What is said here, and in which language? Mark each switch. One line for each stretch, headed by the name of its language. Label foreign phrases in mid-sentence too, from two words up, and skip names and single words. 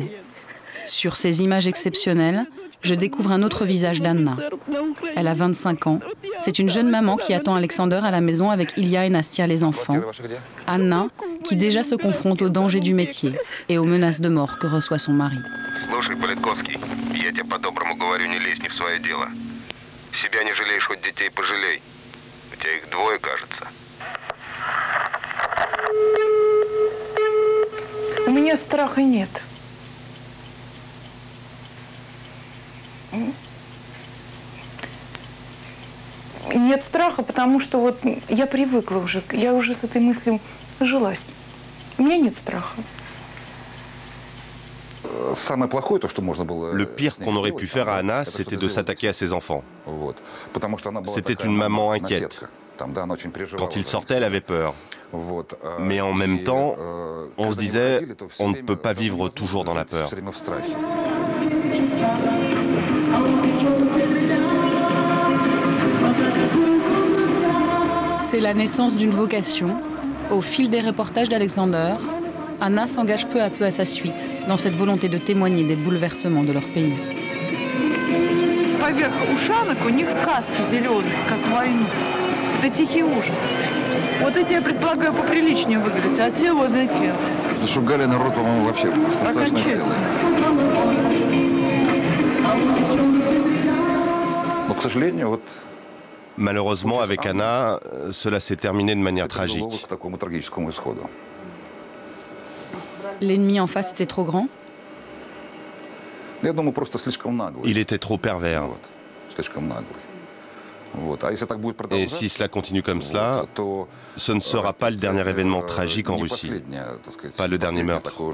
French: Sur ces images exceptionnelles, je découvre un autre visage d'Anna. Elle a 25 ans. C'est une jeune maman qui attend Alexander à la maison avec Ilya et Nastia, les enfants. Anna, qui déjà se confronte aux dangers du métier et aux menaces de mort que reçoit son mari.
Russian: У меня страха нет. Нет страха, потому что вот я привыкла уже, я уже с этой мыслью жилась. У меня нет страха.
French: Le pire qu'on aurait pu faire à Anna, c'était de s'attaquer à ses enfants. C'était une maman inquiète. Quand il sortait, elle avait peur. Mais en même temps, on se disait, on ne peut pas vivre toujours dans la peur. C'est la naissance d'une vocation. Au fil des reportages d'Alexander, Anna s'engage peu à peu à sa suite dans cette volonté de témoigner des bouleversements de leur pays.
Russian: Поверх ушанок у них каски зеленые, как войну. Это тихий ужас. Вот эти, я предполагаю, поприличнее выглядят, а те вот такие. Зашугали народ, по-моему, вообще страшно сделано. Но, к сожалению, вот...
French: Malheureusement, avec Anna, cela s'est terminé de manière tragique. L'ennemi en face était trop grand? Il était trop pervers. Et si cela continue comme cela, ce ne sera pas le dernier événement tragique en Russie, pas le dernier meurtre.